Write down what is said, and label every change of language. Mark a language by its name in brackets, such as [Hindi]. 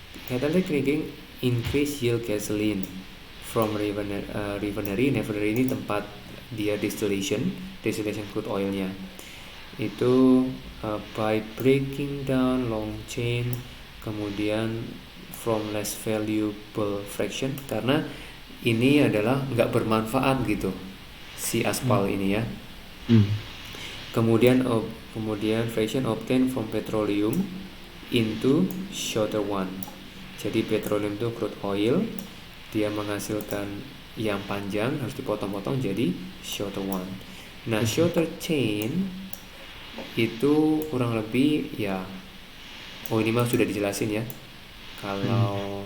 [English] Catalytic cracking increase yield gasoline from refinery. [Indonesian] Refinery ini tempat dia [English] distillation crude oilnya. [Indonesian] Itu [English] by breaking down long chain, [Indonesian] kemudian [English] from less valuable fraction, [Indonesian] karena ini adalah nggak bermanfaat gitu si aspal ini ya. [English] Kemudian fraction obtained from petroleum into shorter one. [Indonesian] Jadi petroleum itu crude oil, dia menghasilkan yang panjang harus dipotong-potong jadi [English] shorter one. [Indonesian] Nah [English] shorter chain [Indonesian] itu kurang lebih ya, oh ini mah sudah dijelasin ya, Kalau